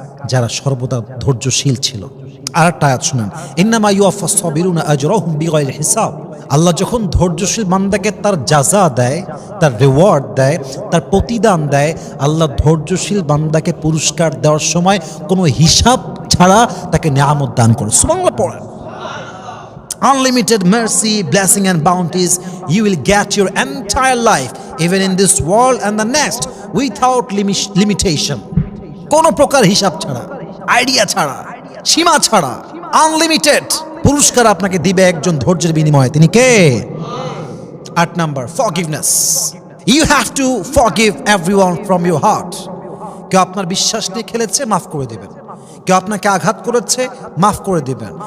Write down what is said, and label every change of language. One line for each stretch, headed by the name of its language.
Bangla: যারা সর্বদা ধৈর্যশীল ছিল। আর একটা আয়াত শুনেন,
Arabic: ইন্নামা ইউওয়াফাস সাবিরুনা আজরাহুম বিগাইরি হিসাব।
Bangla: আল্লাহ যখন ধৈর্যশীল বান্দাকে তার জাযা দেয়, তার রিওয়ার্ড দেয়, তার প্রতিদান দেয়, আল্লাহ ধৈর্যশীল বান্দাকে পুরস্কার দেওয়ার সময় কোনো হিসাব ছাড়া তাকে নিয়ামত দান করে। সুবহানাল্লাহ পড়েন।
English: Unlimited mercy, blessing and bounties, you will get your entire life, even in this world and the next, without limitation.
Bangla: কোনো প্রকার হিসাব ছাড়া, আইডিয়া ছাড়া, সীমা ছাড়া, আনলিমিটেড পুরস্কার আপনাকে দিবে একজন ধৈর্যের বিনিময়ে। তিনি কে?
English: 8 number, forgiveness. You have to forgive everyone from your heart.
Bangla: কেউ আপনার বিশ্বাস নিয়ে খেলেছে, মাফ করে দিবেন। কেউ আপনাকে আঘাত করেছে, মাফ করে দিবেন।